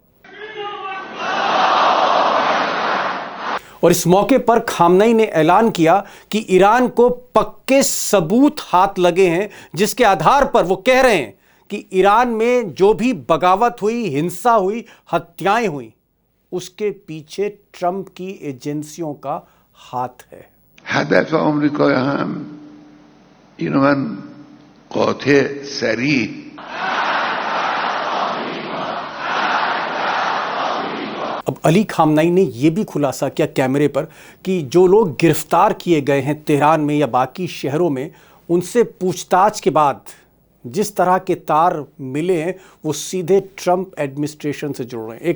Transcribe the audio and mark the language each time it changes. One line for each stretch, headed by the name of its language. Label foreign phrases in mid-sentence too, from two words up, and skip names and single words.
Hindi: और इस मौके पर खामनाई ने ऐलान किया कि ईरान को पक्के सबूत हाथ लगे हैं, जिसके आधार पर वो कह रहे हैं कि ईरान में जो भी बगावत हुई, हिंसा हुई, हत्याएं हुई, उसके पीछे ट्रंप की एजेंसियों का हाथ है।
Persian: هدف آمریکا هم اینو من قاطع صریح
Hindi: अब अली खामनाई ने यह भी खुलासा किया कैमरे पर कि जो लोग गिरफ्तार किए गए हैं तेहरान में या बाकी शहरों में, उनसे पूछताछ के बाद जिस तरह के तार मिले हैं वो सीधे ट्रंप एडमिनिस्ट्रेशन से जुड़ रहे हैं।